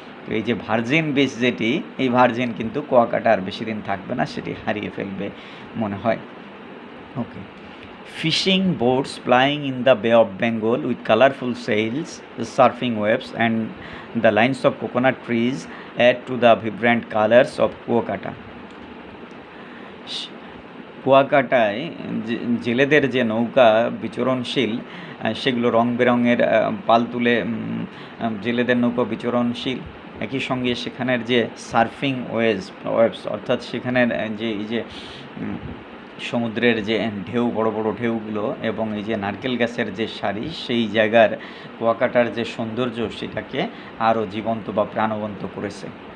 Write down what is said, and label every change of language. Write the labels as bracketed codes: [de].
[bn] তো এই যে ভার্জিন বিচ যেটি, এই ভার্জিন কিন্তু কুয়াকাটা আর বেশি দিন থাকবে না, সেটি হারিয়ে ফেলবে মনে হয়। [en] Okay, fishing boats plying in the Bay of Bengal with colorful sails, surfing waves, and the lines of coconut trees add to the vibrant colors of Kuakata. [bn] কুয়াকাটায় জেলেদের যে নৌকা বিচরণশীল, সেগুলো রং বেরঙের পাল তুলে জেলেদের নৌকা বিচরণশীল, একই সঙ্গে সেখানের যে সার্ফিং ওয়েভস, অর্থাৎ সেখানের যে এই যে সমুদ্রের যে ঢেউ, বড় বড় ঢেউগুলো, এবং এই যে নারকেল গাছের যে সারি, সেই জায়গার কুয়াকাটার যে সৌন্দর্য, সেটাকে আরও জীবন্ত বা প্রাণবন্ত করেছে।